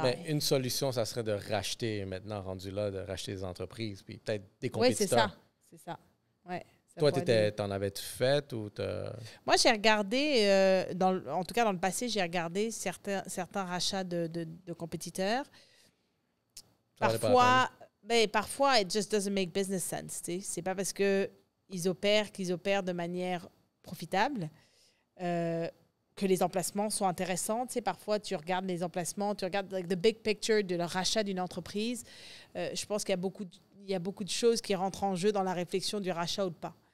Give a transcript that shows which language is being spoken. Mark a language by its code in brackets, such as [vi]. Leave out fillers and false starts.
[fr] Mais une solution, ça serait de racheter, maintenant rendu là, de racheter des entreprises, puis peut-être des compétiteurs. Oui, c'est ça. Ouais, toi, t'en avais-tu fait ou Moi, j'ai regardé, en tout cas dans le passé, j'ai regardé certains rachats de compétiteurs. [en] Parfois, it just doesn't make business sense. [fr] C'est pas parce qu'ils opèrent de manière profitable, que les emplacements sont intéressants. Tu sais, parfois, tu regardes les emplacements, tu regardes [en] the big picture [fr] de le rachat d'une entreprise. Je pense qu'il y a beaucoup de choses qui rentrent en jeu dans la réflexion du rachat ou pas.